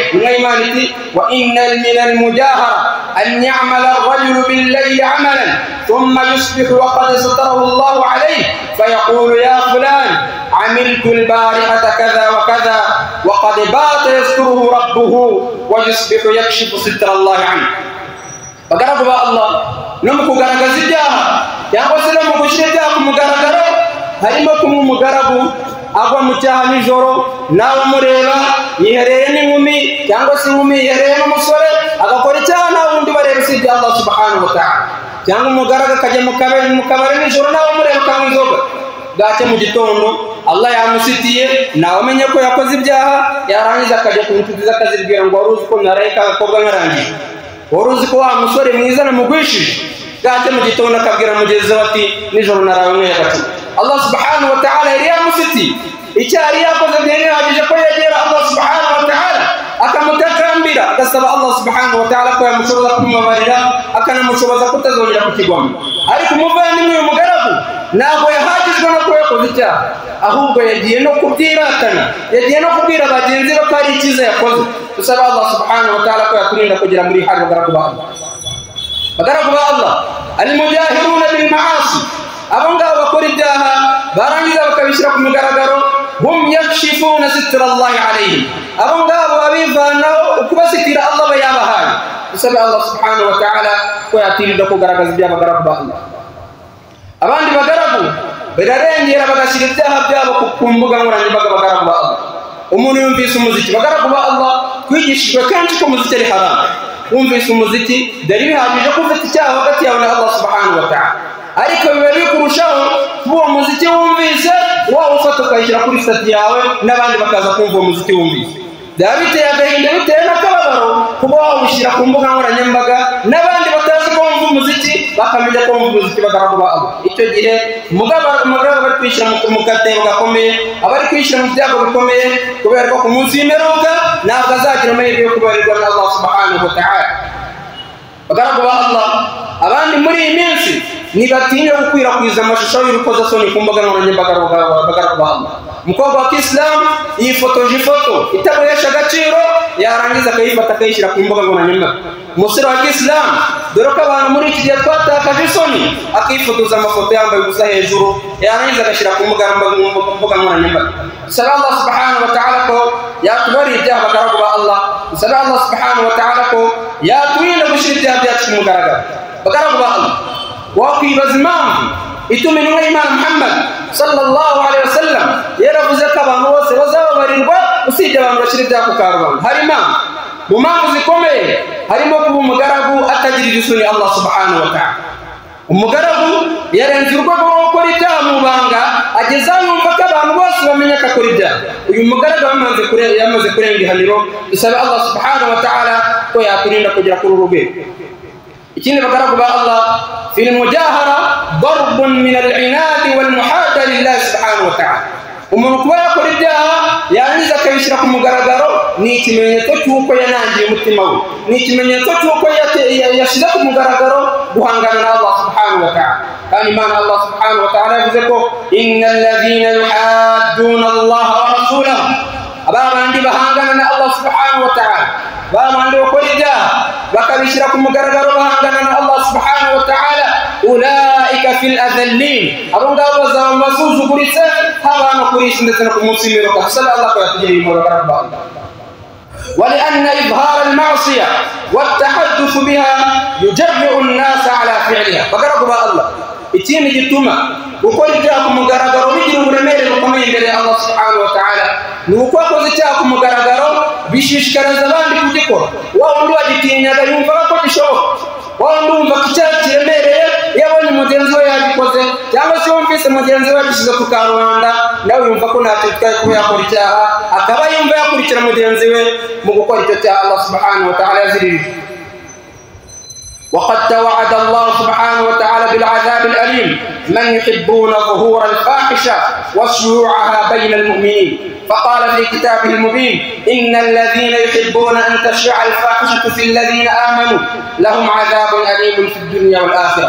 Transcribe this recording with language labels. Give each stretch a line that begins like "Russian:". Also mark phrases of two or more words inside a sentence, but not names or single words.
Kinyarwanda: Intumwa y'Imana iti
Arabic: وإن من المجاهرة أن يعمل الرجل بالليل عملا ثم يصبح وقد ستره الله عليه فيقول يا فلان عملت البارحة كذا وكذا وقد بات يستره ربه ويصبح يكشف ستر الله عنه.
Kinyarwanda: Bagaragu ba Allah, no mu kugaragaza ibyaha cyangwa se no mu gushyira ibyaha ku mugaragaro, harimo kumwe umugaragu agwa mu cyaha nijoro nawe umureba yihereye n'inkumi, cyangwa se inkumi yihereye n'umusore agakora icyaha nawe undi bareba usibye
Arabic: الله سبحانه وتعالى,
Kinyarwanda: cyangwa umugaragu akajya mu kabari nijoro nawe umureba ukanywa inzoga, bwacye mu gitondo Allah yamusitiye nawe amenye ko yakoze ibyaha, yarangiza akajya ku nshuti ze akazibwira ngo wari uzi ko naraye ka gakobwa nkarangije, wari uzi ko wa musore mwiza namugwishije, bwacye mu gitondo akabwira mugenzi we ati nijoro narawe mwe agacu.
Arabic: الله سبحانه وتعالى
Kinyarwanda: yari yamusitiye icyaha yakoze ntiyahagije ko yegera
Arabic: الله سبحانه وتعالى
Kinyarwanda: akamutakambira, agasaba
Arabic: الله سبحانه وتعالى
Kinyarwanda: ko yamushoboza kumubabarira, akanamushoboza kutazongera kukigwamo. Ariko umuvandimwe uyu mugaragu ntabwo yahagijwe no kuba yakoze icyaha, ahubwo yagiye no kubyiratana, yagiye no kubwira bagenzi be ko ari icyiza yakoze. Dusaba
Arabic: الله سبحانه وتعالى
Kinyarwanda: ko yaturinda kugira muri hali bagaragu ba Allah. Bagaragu ba Allah
Arabic: المجاهرون بالمعاصي,
Kinyarwanda: abo ngabo bakora ibyaha barangiza bakabishyira ku mugaragaro,
Arabic: هم يكشفون ستر الله عليهم,
Kinyarwanda: abo ngabo babivanaho ukubasitira Allah bayabahaye. Dusaba
Arabic: الله سبحانه وتعالى
Kinyarwanda: ko yaturinda kugaragaza ibyaha bagaragu ba Allah. Abandi bagaragu bararengera bagashyira ibyaha byabo ku mbuga nkoranyambaga. Bagaragu ba Allah, umuntu yumvise umuziki, bagaragu ba Allah twigishijwe kenshi ko umuziki ari haramu, wumvise umuziki byari bihagije ko ufite icyaha hagati yawe na
Arabic: الله سبحانه وتعالى,
Kinyarwanda: ariko biba biri kurushaho kuba uwo muziki wumvise wawe ufata ukayishyira kuri stati yawe n'abandi bakaza kumva uwo muziki wumvise. Byaba biteye agahinda, bitewe n'akababaro kuba wawushyira ku mbuga nkoranyambaga n'abandi batazi ko wumva umuziki bakamenya ko wumva umuziki. Bagaragu ba Allah, icyo gihe umugabo bari kwishyira mu gatebo gakomeye, abari kwishyira mu byago bikomeye, kubera ko ku munsi w'imperuka ntabwo azagira amahirwe yo kubarirwa na
Arabic: الله سبحانه وتعالى.
Kinyarwanda: Bagaragu ba Allah, abandi muri iyi minsi nibatinya gukwirakwiza amashusho y'urukozasoni ku mbuga nkoranyambaga rwa Allah. Umukobwa wa Kiislamu yifotoje ifoto itaguhesha agaciro yarangiza akayifata akayishyira ku mbuga nkoranyambaga. Umusore wa Kiislamu dore ko abantu muri iki gihe twatakaje isoni akifotoza amafoto yambaye ubusa hejuru yarangiza agashyira ku mbuga nkoranyambaga. Sala
Arabic: الله سبحانه وتعالى
Kinyarwanda: ko yatubari ibyaha bagaragu ba Allah. Sala
Arabic: الله سبحانه وتعالى
Kinyarwanda: ko yaturinda gushyira ibyaha byacu ku mugaragaro bagaragu ba Allah. Wakwibaza impamvu ituma intumwa y'Imana Muhammad
Arabic: صلى الله عليه وسلم
Kinyarwanda: yaravuze ko abantu bose bazababarirwa usibye abantu bashyira ibyaha ku karubanda. Hari impamvu mu mpamvu zikomeye harimo kuba umugaragu atagirira isoni
Arabic: الله سبحانه وتعالى.
Kinyarwanda: Umugaragu yarenze urwego rwo gukora ibyaha mu banga ageza yumva ko abantu bose bamenya ko akora ibyaha. Uyu mugaragu yamaze kurenga ihaniro. Dusabe
Arabic: الله سبحانه وتعالى
Kinyarwanda: ko yaturinda kugera kuri uru rwego. ikindi bagaragu ba Allah
Arabic: في المجاهرة ضرب من العناد والمحادة لله سبحانه وتعالى.
Kinyarwanda: Umuntu kuba yakora ibyaha yarangiza akabishyira ku mugaragaro ni ikimenyetso cy'uko yanangiye umutima we, ni ikimenyetso cy'uko yashyize ku mugaragaro guhangana na
Arabic: الله سبحانه وتعالى.
Kinyarwanda: Kandi Imana
Arabic: الله سبحانه وتعالى
Kinyarwanda: yavuze ko
Arabic: إن الذين يحادون الله ورسوله,
Kinyarwanda: abandi bahangana na
Arabic: الله سبحانه وتعالى,
Kinyarwanda: babandi bakora ibyaha bakabishyira ku mugaragaro bahangana na
Arabic: الله سبحانه وتعالى, أولئك في الأذلين,
Kinyarwanda: abo ngabo bazaba basuzuguritse haba no kuri isi ndetse no ku munsi w'imperuka. Sala Allah ko yatugiriye impuhwe bagaragu ba Allah.
Arabic: ولأن إظهار المعصية والتحدث بها يجرئ الناس على فعلها.
Kinyarwanda: bagaragu ba Allah, ikindi gituma gukora ibyaha ku mugaragaro bigira uburemere bukomeye imbere ya
Arabic: الله سبحانه وتعالى
Kinyarwanda: ni uko akoze icyaha ku mugaragaro bishishikariza abandi kugikora. Wa wundi wagitinyaga yumva ko gishoboka, wa wundi wumva ko icyaha kiremereye iyo abonye mugenzi we yagikoze, cyangwa se wumvise mugenzi we yagishyize ku karubanda nawe yumva ko ntacyo bitwaye kuba yakora icyaha, akaba yumva yakurikira mugenzi we mu gukora icyo cyaha
Arabic: الله سبحانه وتعالى
Kinyarwanda: yaziririje.
Arabic: وقد توعد الله سبحانه وتعالى بالعذاب الأليم من يحبون ظهور الفاحشة وشيوعها بين المؤمنين، فقال في كتابه المبين إن الذين يحبون أن تشيع الفاحشة في الذين آمنوا لهم عذاب أليم في الدنيا والآخرة.